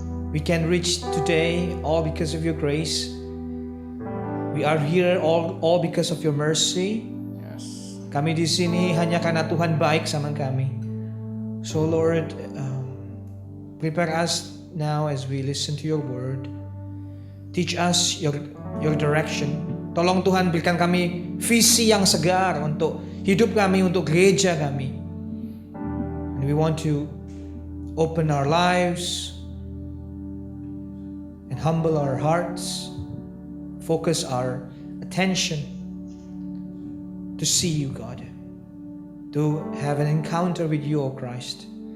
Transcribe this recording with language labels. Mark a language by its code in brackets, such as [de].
[en] We can reach today all because of your grace. We are here all because of your mercy. Yes. [id] Kami di sini hanya karena Tuhan baik sama kami. [en] So Lord, prepare us now as we listen to your word. Teach us your direction. [id] Tolong Tuhan berikan kami visi yang segar untuk hidup kami, untuk gereja kami. [en] And we want to open our lives and humble our hearts, focus our attention to see you, God, to have an encounter with you, O Christ.